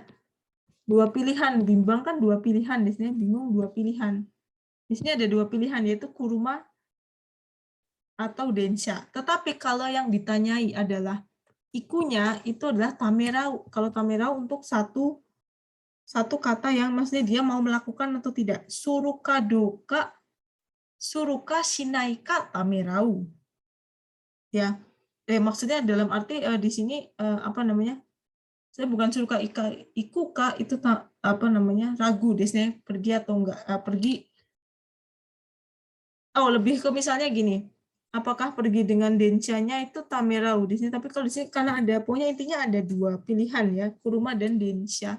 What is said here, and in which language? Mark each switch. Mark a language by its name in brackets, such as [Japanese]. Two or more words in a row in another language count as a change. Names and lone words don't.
[Indonesian] Dua pilihan, bimbang kan dua pilihan, di sini bingung dua pilihan. Di sini ada dua pilihan, yaitu kuruma atau densha. Tetapi kalau yang ditanyai adalah ikunya, itu adalah tamerau. Kalau tamerau untuk satu kata yang maksudnya dia mau melakukan atau tidak. [Japanese] するかどうか、するかしないか ためらう. [Indonesian] Ya, maksudnya dalam arti di sini apa namanya? Saya bukan [Japanese] するか行くか [Indonesian] itu apa namanya ragu desnya pergi atau enggak pergi. Lebih ke misalnya gini, apakah pergi dengan denshanya itu tamerau di sini, tapi kalau di sini karena ada pokoknya intinya ada dua pilihan ya, kuruma dan densha.